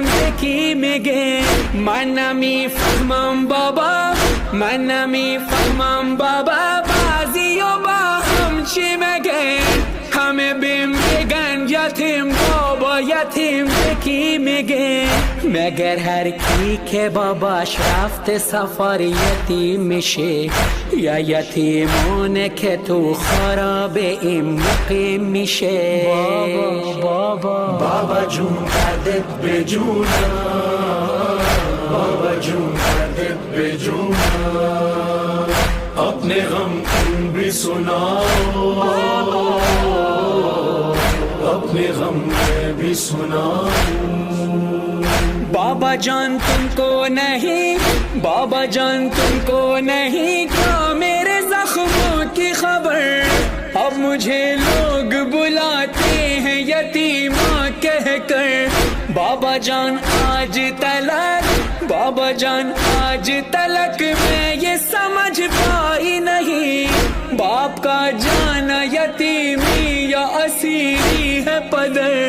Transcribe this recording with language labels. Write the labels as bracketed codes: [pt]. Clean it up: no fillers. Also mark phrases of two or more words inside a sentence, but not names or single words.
[fa] بکی میگه من نمیفهمم بابا من نمیفهمم بابا بعضی و با هم چی مگه همه بیم بگن یتیم بابا یتیم بکی میگه مگر هر کی که باباش رفته سفر یتیم میشه یا یتیمونه که تو خراب این مقیم میشه بابا جون دردت به جونا بابا جون دردت به جونا [ur] اپنے غم تم بھی سناؤ اپنے غم میں بھی سناؤ بابا جان تم کو نہیں بابا جان تم کو نہیں کیا میرے زخموں کی خبر اب مجھے لوگ بلاتے ہیں یتیمہ کہہ کر بابا جان آج تلک بابا جان آج تلک میں یہ سمجھ پائی نہیں باپ کا جانا یتیمی یا اسیری ہے پدر.